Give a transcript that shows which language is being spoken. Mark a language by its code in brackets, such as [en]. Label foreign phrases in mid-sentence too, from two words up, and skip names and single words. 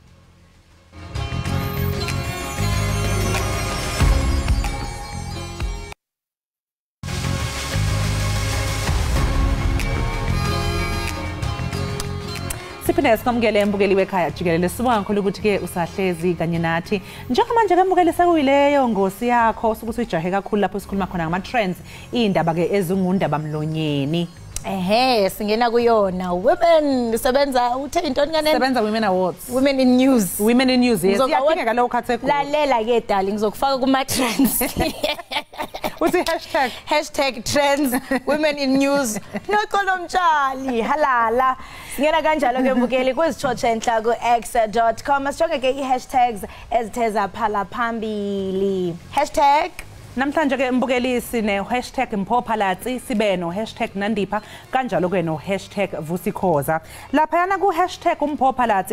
[zu] Siphinde sikamukele mbukeli wekhaya Jikelele sibonga kakhulu ukuthi ke usahlezi kanye nathi njengamanje ke mbukeli sekuyileyo ngosi yakho ukuthi ujahe kakhulu lapho sikhuluma khona ngama trends indaba ke ezingundaba mlonyeni. [xh] Singena kuyona women sebenza uthe intoni kanene [zu] sebenza Women Awards Women in News yes iyadingeka lo khathe khona lalela ke darling ngizokufaka kuma trends uthi [xh] #trends Women in News noqolo mtshali halala singena kanjalo ke mbukeli kwizitshotshe enhla ku x.com asijonge ke i-hashtags ezitheza phala phambili namhlanje ke mbukeli sine #mpophalatsi sibe no #nandipha kanjalo ke no #vusikhoza lapha yana ku #umpophalatsi